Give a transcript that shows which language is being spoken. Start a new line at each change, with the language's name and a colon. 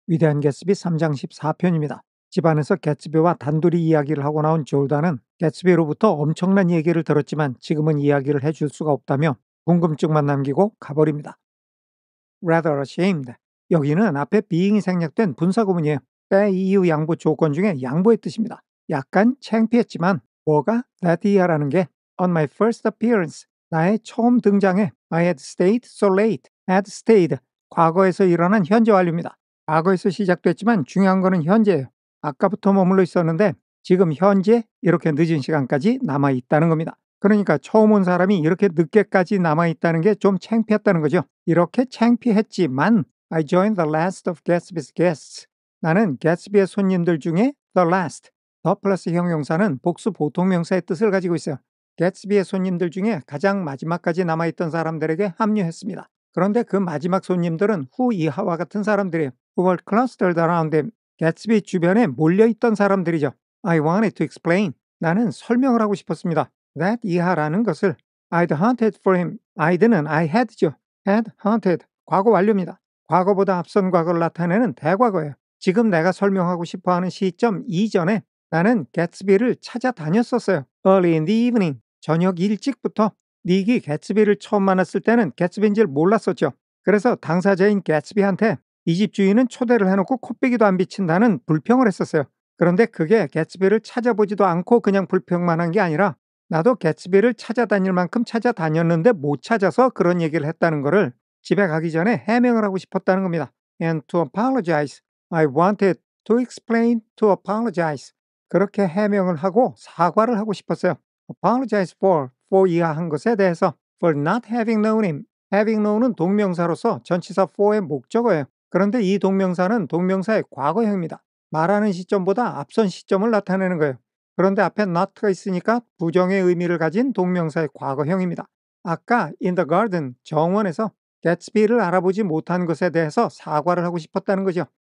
Korean: 위대한 개츠비 3장 14편입니다. 집안에서 개츠비와 단둘이 이야기를 하고 나온 졸다는 개츠비로부터 엄청난 얘기를 들었지만 지금은 이야기를 해줄 수가 없다며 궁금증만 남기고 가버립니다.
English: Rather ashamed.
Korean: 여기는 앞에 being이 생략된 분사구문이에요. 때 이유 양보 조건 중에 양보의 뜻입니다. 약간 창피했지만 뭐가
English: that year라는 게 on my first appearance
Korean: 나의 처음 등장에
English: I had stayed so late.
Korean: had stayed 과거에서 일어난 현재 완료입니다. 과거에서 시작됐지만 중요한 거는 현재예요. 아까부터 머물러 있었는데 지금 현재 이렇게 늦은 시간까지 남아 있다는 겁니다. 그러니까 처음 온 사람이 이렇게 늦게까지 남아 있다는 게 좀 창피했다는 거죠. 이렇게 창피했지만
English: I joined the last of Gatsby's guests.
Korean: 나는 개츠비의 손님들 중에
English: the last.
Korean: 더 플러스 형용사는 복수 보통명사의 뜻을 가지고 있어요. 개츠비의 손님들 중에 가장 마지막까지 남아있던 사람들에게 합류했습니다. 그런데 그 마지막 손님들은 후 이하와 같은 사람들이에요.
English: Who were clustered around him.
Korean: 개츠비 주변에 몰려있던 사람들이죠.
English: I wanted to explain.
Korean: 나는 설명을 하고 싶었습니다.
English: that
Korean: 이하라는 것을
English: I'd hunted for him. I'd는 I had죠. had hunted.
Korean: 과거 완료입니다. 과거보다 앞선 과거를 나타내는 대과거예요. 지금 내가 설명하고 싶어하는 시점 이전에 나는 개츠비를 찾아다녔었어요.
English: Early in the evening.
Korean: 저녁 일찍부터 닉이 개츠비를 처음 만났을 때는 개츠비인 줄 몰랐었죠. 그래서 당사자인 개츠비한테 이 집 주인은 초대를 해놓고 코빼기도 안 비친다는 불평을 했었어요. 그런데 그게 개츠비를 찾아보지도 않고 그냥 불평만 한 게 아니라 나도 개츠비를 찾아다닐 만큼 찾아다녔는데 못 찾아서 그런 얘기를 했다는 거를 집에 가기 전에 해명을 하고 싶었다는 겁니다.
English: And to apologize. I wanted to explain to apologize.
Korean: 그렇게 해명을 하고 사과를 하고 싶었어요.
English: apologize for
Korean: 이하한 것에 대해서
English: for not having known him.
Korean: having known은 동명사로서 전치사 for의 목적어예요. 그런데 이 동명사는 동명사의 과거형입니다. 말하는 시점보다 앞선 시점을 나타내는 거예요. 그런데 앞에 not가 있으니까 부정의 의미를 가진 동명사의 과거형입니다. 아까
English: in the garden,
Korean: 정원에서 개츠비를 알아보지 못한 것에 대해서 사과를 하고 싶었다는 거죠.